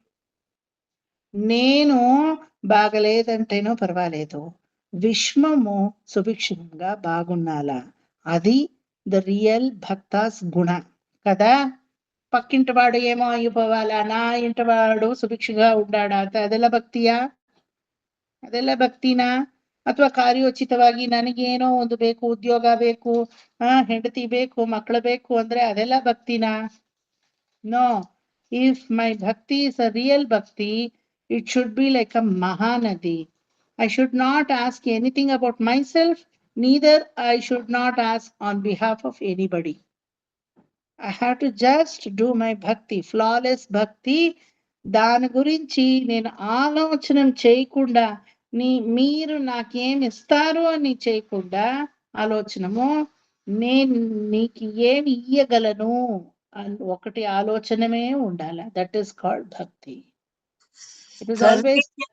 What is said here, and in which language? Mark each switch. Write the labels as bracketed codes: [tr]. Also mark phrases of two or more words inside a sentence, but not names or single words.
[te] నేను బాగలేదంటేనో పర్వాలేదు, విశ్వము సుభిక్షంగా బాగున్నాలా, అది [en] the real bhaktas [te] గుణ కదా. పక్కింటి వాడు ఏమో అయిపోవాలా, నా ఇంటి వాడు ಸುಭಿಕ್ಷగా ఉండాడా, [kn] ಅದೆಲ್ಲ ಭಕ್ತಿಯಾ? ಅದೆಲ್ಲ ಭಕ್ತಿನಾ? ಅಥವಾ ಕಾರ್ಯೋಚಿತವಾಗಿ ನನಗೇನೋ ಒಂದು ಬೇಕು, ಉದ್ಯೋಗ ಬೇಕು, ಹೆಂಡತಿ ಬೇಕು, ಮಕ್ಕಳು ಬೇಕು ಅಂದ್ರೆ ಅದೆಲ್ಲ ಭಕ್ತಿನಾ? [en] no. if my bhakti is a real bhakti, it should be like a Mahanadi. I should not ask anything about myself, neither I should not ask on behalf of anybody. I have to just do my bhakti, flawless bhakti. [te] దాని గురించి నేను ఆలోచన చేయకుండా, మీరు నాకేం ఇస్తారు అని చేయకుండా ఆలోచనము, నేను నీకు ఏమి ఇయ్యగలను అని ఒకటి ఆలోచనమే ఉండాలి. [en] that is called bhakti. it is always